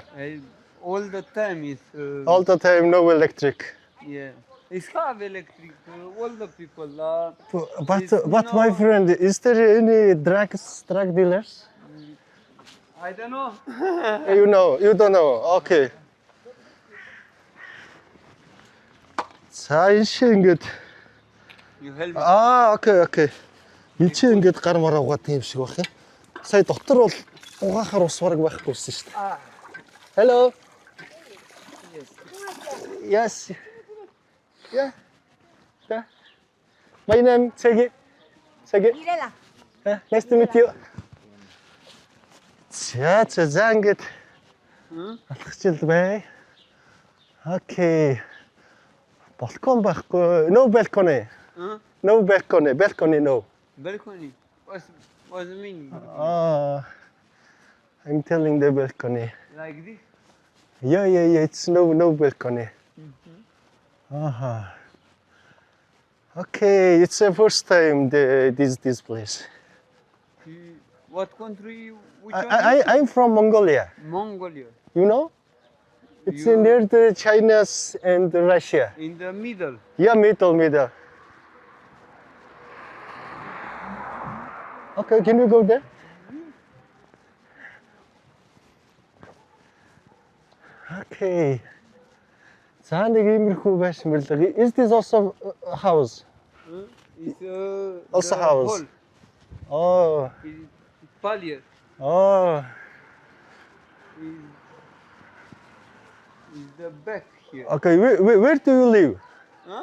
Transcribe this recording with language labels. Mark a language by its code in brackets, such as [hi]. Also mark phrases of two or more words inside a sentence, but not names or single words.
[en] All the time is. All the time, no electric. Yeah. It's have electric. All the people. But my friend, is there any drug dealers? I don't know. You don't know. [mn] Okay. За энэ шиг ингээд [en] You help me. Okay. [mn] Энд чи ингээд гар мараа угаад юм шиг байх юм. Сая дотор бол угаахаар ус бараг байхгүйсэн шүү дээ. [en] Hello. Yes. Yeah. My name Segi. Mirela. Nice to meet you. [mn] За ингээд алхачил бай. Okay. Балкон байхгүй. [en] No balcony. Huh? No balcony. Balcony no. Balcony. What's the meaning? I'm telling the balcony. Like this? Yeah. It's no balcony. Okay, it's the first time this place. What country? Which I'm from Mongolia. Mongolia. You know? It's You- near the China and Russia. In the middle. Yeah, middle. Okay, can we go there? Okay. [mn] За нэг иймэрхүү байшин мэрлэг. [en] Is this also a house? It's Also the house. hall. Oh. It's Palier. Oh. Is the back here. Okay, where do you live? Huh?